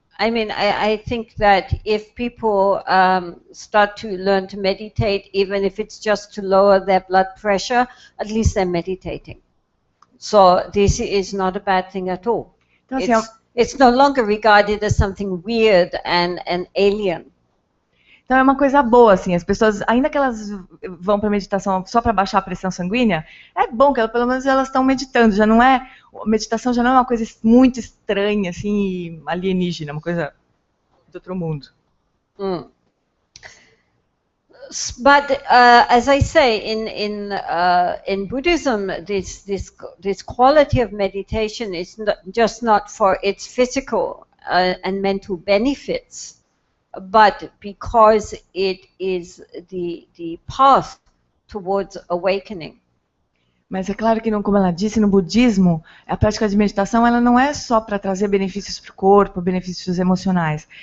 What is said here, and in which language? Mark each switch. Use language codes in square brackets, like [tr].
[en] I mean, I think that if people start to learn to meditate, even if it's just to lower their blood pressure, at least they're meditating. So this is not a bad thing at all. [pt] Então, assim, [en] It's no longer regarded as something weird and alien. [pt] Então é uma coisa boa, assim, as pessoas, ainda que elas vão para meditação só para baixar a pressão sanguínea, é bom que pelo menos elas estão meditando, já não é, meditação já não é uma coisa muito estranha, assim, alienígena, uma coisa de outro mundo. [en] But as I say, in Buddhism, this quality of meditation is not for its physical and mental benefits, but because it is the path towards awakening. [pt] Mas é claro que, como ela disse, no budismo, a prática de meditação ela não é só para trazer benefícios para o corpo, benefícios emocionais.